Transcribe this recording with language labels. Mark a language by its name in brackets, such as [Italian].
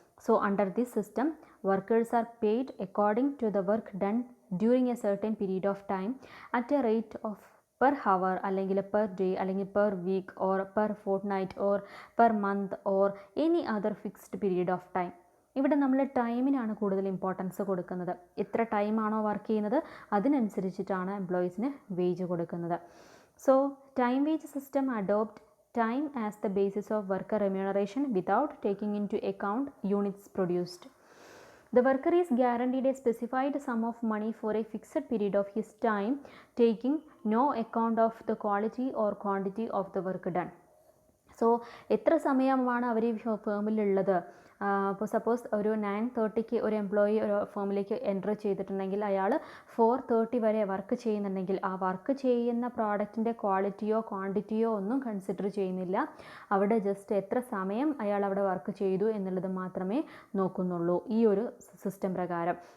[English] So under this system workers are paid according to the work done during a certain period of time at a rate of per hour അല്ലെങ്കിൽ per day അല്ലെങ്കിൽ per week or per fortnight or per month or any other fixed period of time. [Malayalam] ഇവിടെ നമ്മൾ ടൈമിനാണ് കൂടുതൽ importance കൊടുക്കുന്നത്. എത്ര ടൈമാണോ work ചെയ്യുന്നത് അതിനനുസരിച്ചിട്ടാണ് എംപ്ലോയീസിന് wage കൊടുക്കുന്നത്. [English] So time wage system adopt time as the basis of worker remuneration without taking into account units produced. The worker is guaranteed a specified sum of money for a fixed period of his time, taking no account of the quality or quantity of the work done. [Malayalam] So എത്ര സമയമാണ് അവർ ഈ ഫേമിലുള്ളത്? ഇപ്പോൾ suppose ഒരു 9:30 ഒരു employee ഒരു ഫേമിലേക്ക് enter ചെയ്തിട്ടുണ്ടെങ്കിൽ അയാൾ 4:30 വരെ വർക്ക് ചെയ്യുന്നുണ്ടെങ്കിൽ ആ വർക്ക് ചെയ്യുന്ന പ്രോഡക്റ്റിൻ്റെ ക്വാളിറ്റിയോ ക്വാണ്ടിറ്റിയോ ഒന്നും കൺസിഡർ ചെയ്യുന്നില്ല. അവിടെ ജസ്റ്റ് എത്ര സമയം അയാൾ അവിടെ വർക്ക് ചെയ്തു എന്നുള്ളത് മാത്രമേ നോക്കുന്നുള്ളൂ ഈ ഒരു സിസ്റ്റം പ്രകാരം.